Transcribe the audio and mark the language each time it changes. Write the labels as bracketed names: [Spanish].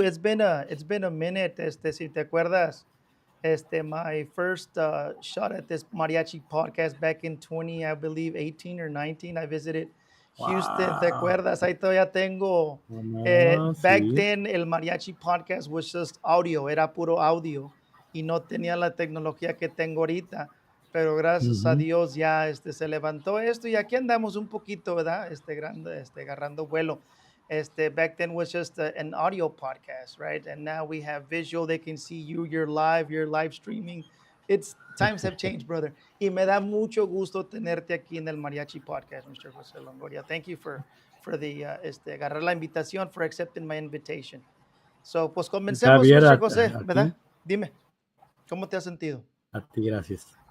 [English] It's been a minute. [Spanish] Si te acuerdas, [English] my first shot at this mariachi podcast back in 20, I believe 18 or 19. I visited Houston. Wow. [Spanish] ¿Te acuerdas? Ahí todavía tengo. [English] Back then, el mariachi podcast was just audio. [Spanish] Era puro audio y no tenía la tecnología que tengo ahorita. Pero gracias a Dios ya se levantó esto y aquí andamos un poquito, ¿verdad? Agarrando vuelo. [English] Back then was just an audio podcast, right? And now we have visual. They can see you, you're live streaming. Times have changed, brother. [Spanish] Y me da mucho gusto tenerte aquí en el Mariachi Podcast, Mr. [English] Jose Longoria. Thank you for the [Spanish] agarrar la invitación, [English] for accepting my invitation. So, [Spanish] pues comencemos, [English] Javier, [Spanish] Mr. Jose, ¿verdad? Dime, ¿cómo te has sentido? A ti, gracias.